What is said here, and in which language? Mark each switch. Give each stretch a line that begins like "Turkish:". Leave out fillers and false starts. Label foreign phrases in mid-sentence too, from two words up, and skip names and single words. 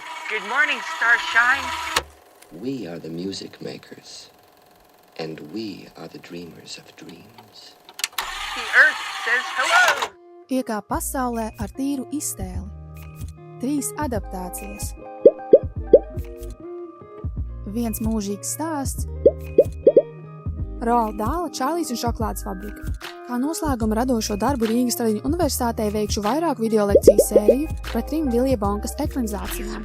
English: Good morning, Starshine. We are the music makers, and we are the dreamers of dreams. The Earth says hello.
Latvian: Iekāp pasaulē ar tīru iztēli. 3 adaptācijas. 1 mūžīgs stāsts. Roalda Dāla, Čārlīs un šokolādes fabrika. Kā noslēguma radošo darbu Rīgas Traģiņu universitātē veikšu vairāku videolekciju sēriju par 3 Vilija Vonkas ekranizācijām.